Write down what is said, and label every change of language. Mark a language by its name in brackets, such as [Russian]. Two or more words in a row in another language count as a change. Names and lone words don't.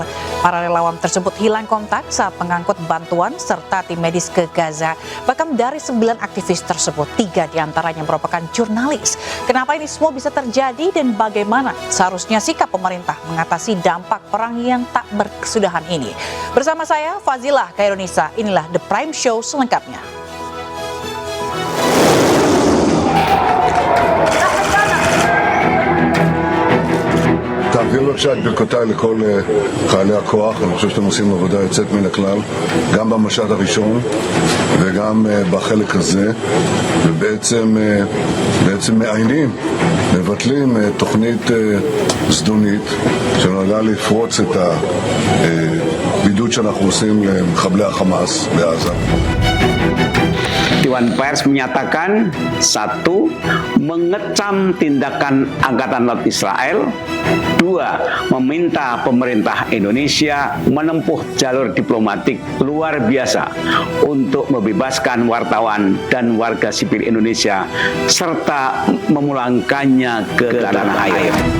[Indonesian] Para relawan tersebut hilang kontak saat mengangkut bantuan serta tim medis ke Gaza. Bahkan dari 9 aktivis tersebut, 3 diantaranya merupakan jurnalis. Kenapa ini semua bisa terjadi dan bagaimana seharusnya sikap pemerintah mengatasi dampak perang yang tak berkesudahan ini? Bersama saya, Fazilah Khairunisa, inilah The Prime Show selengkapnya. [Hebrew] תעביר בבקשה את ברכותיי לכל חיילי הכוח. אני חושב שאתם עושים עבודה יוצאת מן הכלל, גם במשט הראשון וגם בחלק הזה, ובעצם מעיינים, מבטלים תוכנית זדונית שנועדה לפרוץ את הבידוד שאנחנו עושים למחבלי החמאס בעזה. [Indonesian] Dewan Pers menyatakan, 1. Mengecam tindakan Angkatan Laut Israel. 2. Meminta pemerintah Indonesia menempuh jalur diplomatik luar biasa untuk membebaskan wartawan dan warga sipil Indonesia serta memulangkannya ke tanah air.